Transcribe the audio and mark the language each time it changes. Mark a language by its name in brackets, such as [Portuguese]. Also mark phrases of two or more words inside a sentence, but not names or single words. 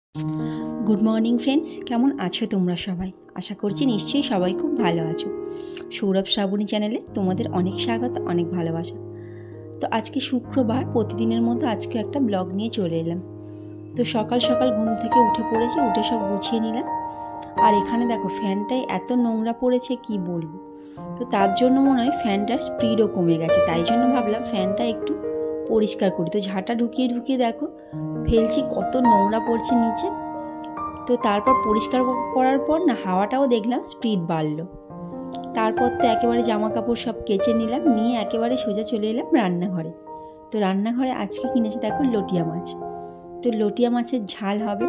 [English] Good morning friends, [Bangla] কেমন আছো তোমরা সবাই? আশা করছি নিশ্চয়ই সবাই খুব ভালো আছো। সৌরভ শ্রাবণী চ্যানেলে তোমাদের অনেক স্বাগত, অনেক ভালোবাসা। তো আজ কে শুক্রবার প্রতিদিনের মতো আজকে একটা ব্লগ নিয়ে চলে এলাম। তো সকাল সকাল ঘুম থেকে উঠে পড়েছি, উঠে সব গুছিয়ে নিলাম। আর এখানে দেখো ফ্যানটায় এত নোংরা পড়েছে কি বলবো। তো তার জন্য মনে হয় ফ্যানটার স্পিডও কমে গেছে, তাই জন্য ভাবলাম ফ্যানটা একটু পরিষ্কার করি। তো ঝাঁটা ঢুকিয়ে ঢুকিয়ে দেখো ফেলছি কত নোংরা পড়ছে নিচে। তো তারপর পরিষ্কার করার পর না হাওয়াটাও দেখলাম স্পিড বাড়লো। তারপর তো একেবারে জামা কাপড় সব কেচে নিলাম, নিয়ে একেবারে সোজা চলে এলাম রান্নাঘরে। তো রান্নাঘরে আজকে কিনেছে দেখো লটিয়া মাছ। তো লটিয়া মাছের ঝাল হবে।